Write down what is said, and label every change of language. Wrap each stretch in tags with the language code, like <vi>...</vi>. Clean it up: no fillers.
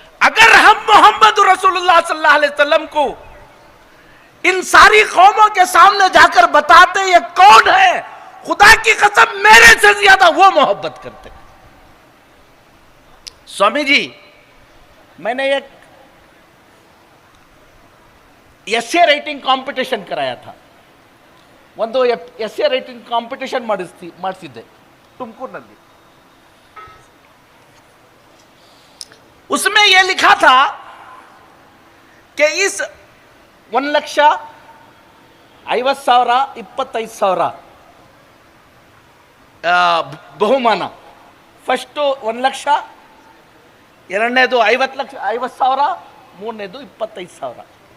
<hi>अगर हम मोहम्मद रसूलुल्लाह सल्लल्लाहु अलैहि वसल्लम को इन सारी कौमों के सामने जाकर बताते ये कौन है, खुदा की कसम मेरे से ज्यादा वो मोहब्बत करते। स्वामी जी, मैंने एक एस्से राइटिंग कांपिटिशन कराया था।</hi> <kn>ಒಂದು ಎಸ್ಸೆ ರೈಟಿಂಗ್ ಕಾಂಪಿಟಿಷನ್ ಮಾಡಿಸಿದ್ದೆ ತುಮಕೂರಿನಲ್ಲಿ।</kn> <hi>उसमें यह लिखा था कि इस 1,50,000 25,000</hi> <kn>ಬಹುಮಾನ, ಫಸ್ಟ್ 1,00,000, ಎರಡನೇದು 50,000, ಮೂರನೇದು 25,000।</kn>